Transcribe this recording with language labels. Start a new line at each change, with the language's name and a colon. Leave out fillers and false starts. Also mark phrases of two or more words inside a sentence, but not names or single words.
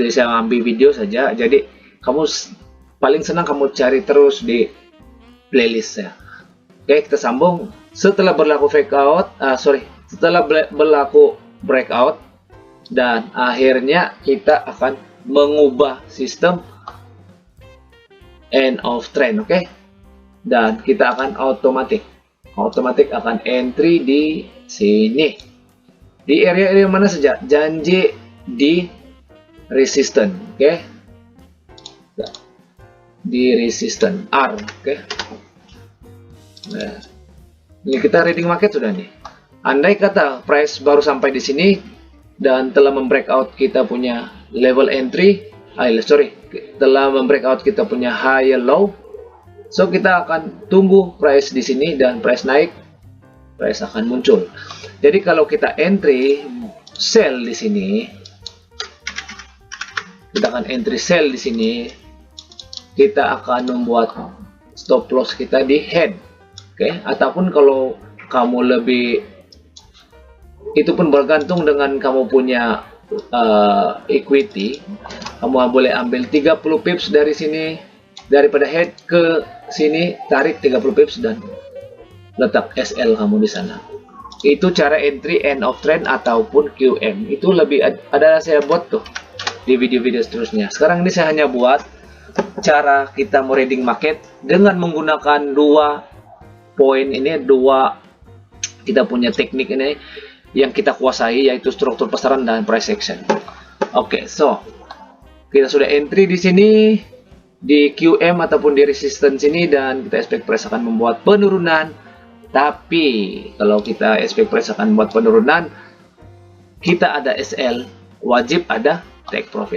Malay: Jadi saya ambil video saja. Jadi kamu paling senang kamu cari terus di playlist ya. Oke, kita sambung. Setelah berlaku setelah berlaku breakout dan akhirnya kita akan mengubah sistem
English: end of trend,
Malay: oke? Dan kita akan otomatis akan entry di sini, di area mana saja, janji di resistance, oke? Di resistance R, oke? Nah, ini kita
English: reading market
Malay: sudah nih. Andai kata price baru sampai di sini dan telah membreakout kita punya
English: level entry,
Malay: telah membreakout kita punya
English: higher low,
Malay: so kita akan tunggu price di sini dan price naik, price akan muncul. Jadi kalau kita
English: entry sell
Malay: di sini, kita akan
English: entry sell
Malay: di sini, kita akan membuat
English: stop loss
Malay: kita di head, oke? Ataupun kalau kamu lebih, itu pun bergantung dengan kamu punya equity, kamu boleh ambil 30 pips dari sini, daripada head ke sini, tarik 30 pips dan letak SL kamu di sana. Itu cara entry
English: end of trend
Malay: ataupun QM. Itu lebih ada saya buat tuh di video-video seterusnya. Sekarang ini saya hanya buat cara kita mau
English: reading market
Malay: dengan menggunakan dua poin ini, kita punya teknik ini yang kita kuasai, yaitu struktur pasaran dan
English: price action.
Malay: Oke, so kita sudah entry di sini di QM ataupun di resistance ini, dan kita expect price akan membuat penurunan. Tapi kalau kita expect price akan membuat penurunan, kita ada SL, wajib ada
English: take profit.